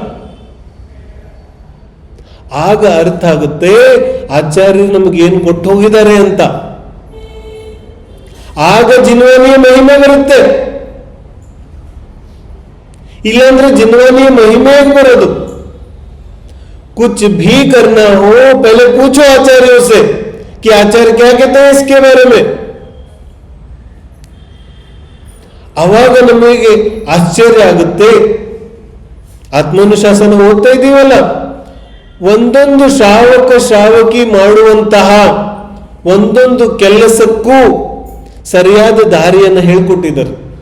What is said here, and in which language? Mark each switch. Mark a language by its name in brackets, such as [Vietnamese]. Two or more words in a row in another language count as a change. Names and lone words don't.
[Kannada] ಆಗ ಅರ್ಥ ಆಗುತ್ತೆ ಆಚಾರ್ಯರು ನಮಗೆ ಏನು ಕೊಟ್ಟು ಹೋಗಿದ್ದಾರೆ ಅಂತ. ಆಗ ಜಿನ್ವಾನಿಯ ಮಹಿಮೆ ಬರುತ್ತೆ. ಇಲ್ಲಾಂದ್ರೆ ಜಿನ್ವಾನಿಯ ಮಹಿಮೆ ಬರೋದು. [Hindi] कुछ भी करना हो पहले पूछो आचार्यों से कि आचार्य क्या कहते हैं इसके बारे में. [Kannada] ಅವಾಗ ನಮಗೆ ಆಶ್ಚರ್ಯ ಆಗುತ್ತೆ. ಆತ್ಮಾನುಶಾಸನ ಓದ್ತಾ ಇದ್ದೀವಲ್ಲ, ಒಂದೊಂದು ಶ್ರಾವಕಿ ಮಾಡುವಂತಹ ಒಂದೊಂದು ಕೆಲಸಕ್ಕೂ ಸರಿಯಾದ ದಾರಿಯನ್ನು ಹೇಳ್ಕೊಟ್ಟಿದ್ದಾರೆ.